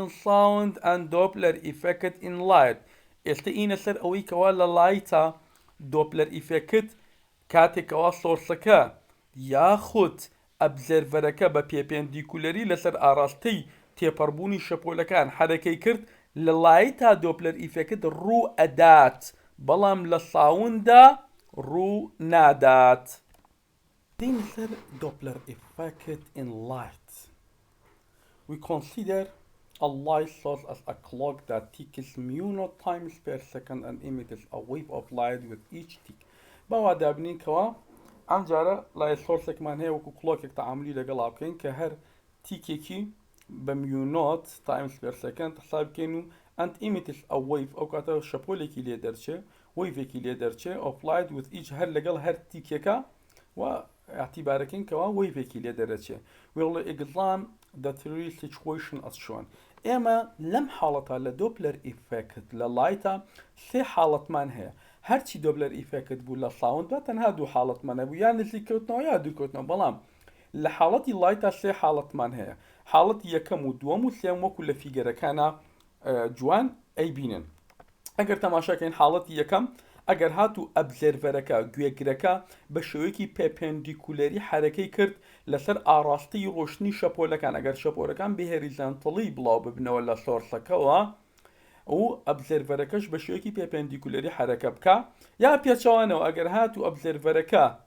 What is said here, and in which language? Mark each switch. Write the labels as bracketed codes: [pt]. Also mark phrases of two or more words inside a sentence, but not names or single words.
[en] sound and Doppler effect in light [ckb] ئێستا ئینە سەر ئەوەی کەوا لە لایتە دۆپلەر ئیفێکت کاتێکەوە سۆرسەکە یاخود ئەبزێرڤەرەکە بە پێپێندیکولەری لەسەر ئاراستەی تێپەڕبوونی شەپۆلەکان حرەکەی کرد لە لایتا دۆپلەر ئیفێکت ڕوو ئەدات بەڵام لە ساوندا ڕوو نادات دین سەر دۆپلەر ئیفێکت [en] in light we consider a light source as a clock that ticks mu naught times per second and emits a wave of light with each tick [ckb] باوا دابنین کەوا ئەم جارە لای سۆرسێکمان هەیە وەکو کلۆکێک تەعاملی لەگەڵا بکەین کە هەر تیکێکی بە [en] mu naught times per second [ckb] حساب بکەین و [en] and emits a wave [ckb] ئەو کاتە شەپۆلێکی لێ دەرچێ وەیڤێکی لێ دەرچێ [en] of light with each [ckb] هەر لەگەڵ هەر تیکێکە و اعتیبارەکەین کەوا وەیڤێکی لێ دەرەچێ [en] will examine the three situations as shown [ckb] ئێمە لەم حاڵەتە لە دۆپلەر ئیفێکت لە لایتە سێ حاڵەتمان هەیە هەرچی دۆپلەر ئیفێکت بوو لە ساوند بە تەنها دوو حاڵەتمانە بوو یان نزیککەوتنەوە یا دوورکەوتنەوە بەڵام لە حاڵەتی لایتە سێ حاڵەتمان هەیە حاڵەتی یەکەم و دووەم و سێم وەکو لە فیگەرەکانە جوان ئەیبینن ئەگەر تەماشاکەین حاڵەتی یەکەم ئەگەر هاتوو ئەبزێرڤەرەکە گوێگرەکە بە شێوەیەکی پێپێندیکولەری حرەکەی کرد لەسەر ئاڕاستی ڕۆشنی شەپۆلەکان ئەگەر شەپۆلەکان بهێریزانتڵی بڵاو ببنەوە لە سۆرسەکەەوە و ئەبزێرڤەرەکەش بە شێوەیەکی پێپێندیکولەری حرەکە بکە یا پێچەوانەوە ئەگەر هاتوو ئەبزێرڤەرەکە